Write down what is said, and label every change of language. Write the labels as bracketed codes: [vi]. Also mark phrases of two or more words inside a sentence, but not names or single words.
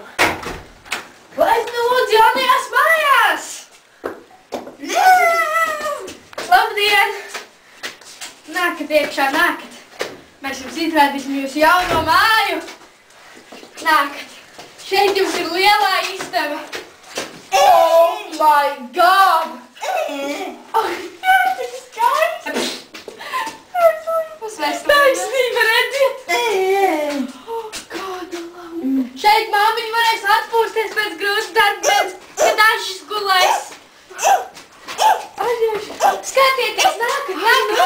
[lv] Laipni lūdzu jaunajās mājās! Labdien! Nākat iekšā, nākat. Mēs jums izrādīsim jūsu jauno māju. Nākat. Šeit jums ir lielā istaba. [en] Oh my God! [lv] Oh, tas ir skaists! Taisnība, redziet! Oh, kāda laba! Šeit māmiņa varēs atpūsties pēc grūta darba, kad Ažis gulēs. Skatieties, nākat!